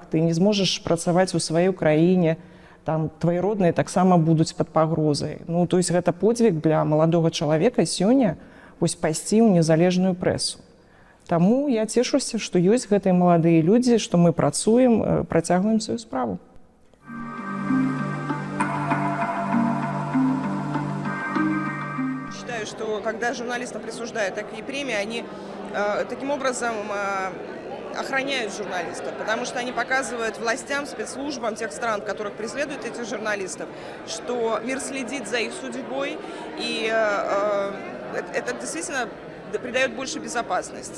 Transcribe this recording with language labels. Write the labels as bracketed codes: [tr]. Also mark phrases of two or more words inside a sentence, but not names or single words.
[be] Ты не зможаш працаваць у сваёй краіне, там твои родныя таксама будуць пад пагрозай. Ну, [ru] то есть [be] гэта подзвіг для маладога чалавека сёння вось пайсці ў незалежную прэсу. Таму я цешуся, што ёсць гэтыя маладыя людзі, што мы працуем, працягваем сваю справу. [ru] Считаю, что когда журналистам присуждают такие премии, они таким образом охраняют журналистов, потому что они показывают властям, спецслужбам тех стран, которых преследуют этих журналистов, что мир следит за их судьбой, и это действительно придает больше безопасности.